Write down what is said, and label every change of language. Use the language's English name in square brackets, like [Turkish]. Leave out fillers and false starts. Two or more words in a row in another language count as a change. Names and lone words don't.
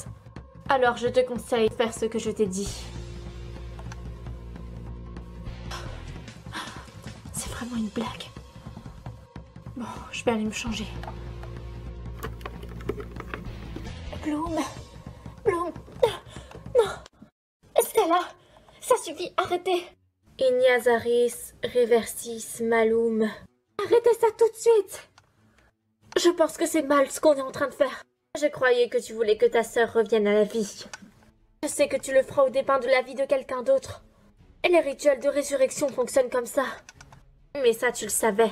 [French] Alors je te conseille de faire ce que je t'ai dit. C'est vraiment une blague. Bon, je vais aller me changer. Bloom. Bloom. Non. Stella. Ça suffit, arrêtez. [Latin] Ignazaris reversis malum. [French] Arrêtez ça tout de suite. Je pense que c'est mal ce qu'on est en train de faire. Je croyais que tu voulais que ta sœur revienne à la vie. Je sais que tu le feras au dépens de la vie de quelqu'un d'autre. Et les rituels de résurrection fonctionnent comme ça. Mais ça, tu le savais.